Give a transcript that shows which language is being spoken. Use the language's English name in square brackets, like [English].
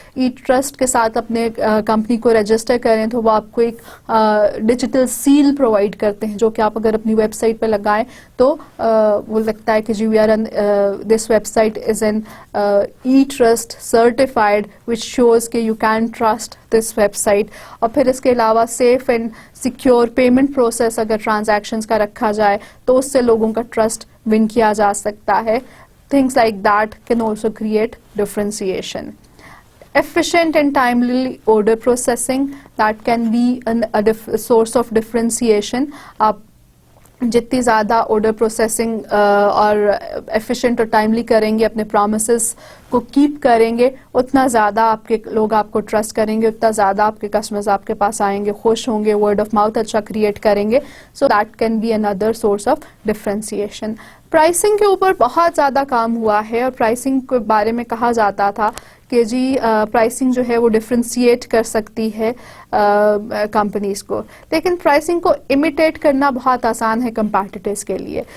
[Urdu] ای trust کے ساتھ اپنے کمپنی کو رجسٹر کریں تو وہ آپ کو ایک ڈیجیٹل سیل پرووائڈ کرتے ہیں جو کہ آپ اگر اپنی ویب سائٹ پہ لگائیں تو وہ لگتا ہے کہ جی [English] we are this website is an e trust certified which shows [Urdu] کہ [English] you can trust this website. [Urdu] اور پھر اس کے علاوہ safe and secure payment process اگر transactions کا رکھا جائے تو اس سے لوگوں کا trust win کیا جا سکتا ہے. [English] Things like that can also create differentiation. Efficient and timely order processing, that can be a source of differentiation. آپ [Urdu] جتنی زیادہ آرڈر پروسیسنگ اور ایفیشینٹ اور ٹائملی کریں گے, اپنے پرومسز کو کیپ کریں گے, اتنا زیادہ آپ کے لوگ آپ کو ٹرسٹ کریں گے, اتنا زیادہ آپ کے کسٹمرز آپ کے پاس آئیں گے, خوش ہوں گے, ورڈ آف ماؤتھ اچھا کریٹ کریں گے. [English] So that can be اندر source of differentiation. [Urdu] Pricing کے اوپر بہت زیادہ کام ہوا ہے, اور پرائسنگ کے بارے میں کہا جاتا تھا کہ جی پرائسنگ جو ہے وہ ڈفرینشیٹ کر سکتی ہے کمپنیز کو, لیکن پرائسنگ کو امیٹیٹ کرنا بہت آسان ہے کمپیٹیٹرز کے لیے.